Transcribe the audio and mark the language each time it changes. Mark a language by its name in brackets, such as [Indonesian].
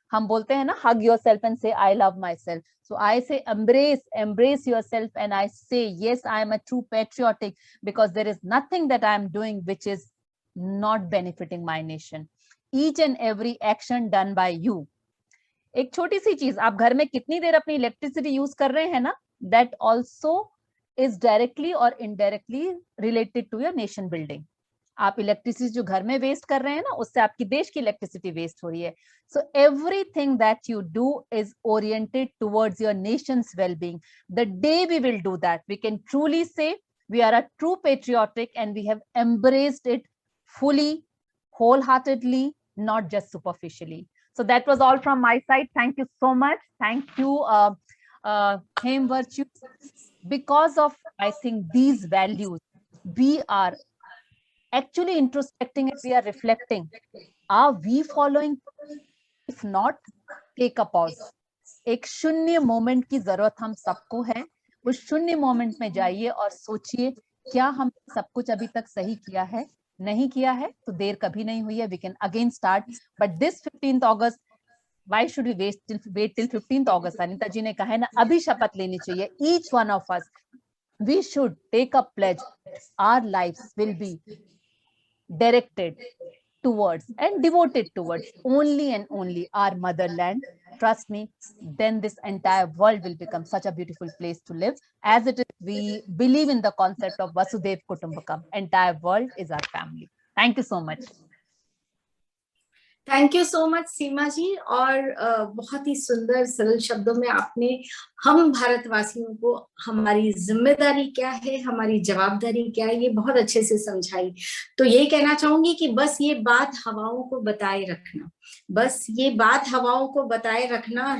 [Hindi] हम बोलते हैं ना, [English] hug yourself and say I love myself. So I say embrace yourself, and I say yes, I am a true patriotic, because there is nothing that I am doing which is not benefiting my nation. Each and every action done by you. [Hindi] एक छोटी सी चीज, आप घर में कितनी देर अपनी electricity use कर रहे हैं ना, [English] that also is directly or indirectly related to your nation building. [Hindi] आप इलेक्ट्रिसिटी जो घर में वेस्ट कर रहे हैं ना, उससे आपकी देश की इलेक्ट्रिसिटी वेस्ट हो रही है. [English] So everything that you do is oriented towards your nation's well-being. The day we will do that, we can truly say we are a true patriotic, and we have embraced it fully, wholeheartedly, not just superficially. So that was all from my side. Thank you so much. Thank you, Hem Virtues. Because of, I think, these values, we are actually introspecting and we are reflecting. Are we following? If not, take a pause. [Hindi] एक शून्य moment की जरूरत हम सबको है. उस शून्य moment में जाइए और सोचिए, क्या हम सब कुछ अभी तक सही किया है? नहीं किया है तो देर कभी नहीं हुई है. [English] We can again start. But this 15th August, why should we wait till 15th August? [Hindi] Anita जी ने कहा है ना, अभी शपथ लेनी चाहिए. [English] Each one of us, we should take a pledge. Our lives will be directed towards and devoted towards only and only our motherland. Trust me, then this entire world will become such a beautiful place to live. As it is, we believe in the concept of Vasudhaiv Kutumbakam. Entire world is our family. Thank you so much. [Hindi] Thank you so much सीमा जी. और बहुत ही सुंदर सरल शब्दों में आपने हम भारतवासियों को हमारी जिम्मेदारी क्या है, हमारी जवाबदारी क्या है, ये बहुत अच्छे से समझाई. तो ये कहना चाहूंगी कि बस ये बात हवाओं को बताए रखना, बस ये बात हवाओं को बताए रखना.